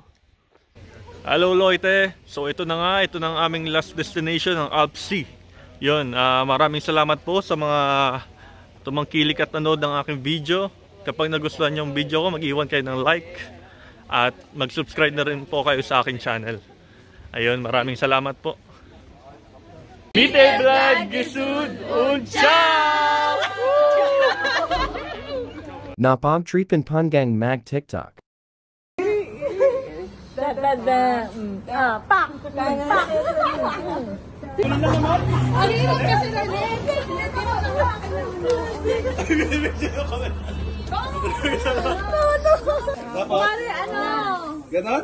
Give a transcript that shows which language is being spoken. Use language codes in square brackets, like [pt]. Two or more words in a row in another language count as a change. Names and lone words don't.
[tl] Hello Loite, so ito na ang aming [en] last destination, [tl] ang Alpsea. Yun, maraming salamat po sa mga tumangkilik at nanood ng aking video. Kapag nagustuhan nyo yung video ko, mag-iwan kayo ng like at mag-subscribe na rin po kayo sa aking channel. Ayun, maraming salamat po. [de] Bitte bleibt gesund und ciao! Napom Tripan Pungang Mag TikTok. Pak! [tl] Ano yun kasi na Ganon?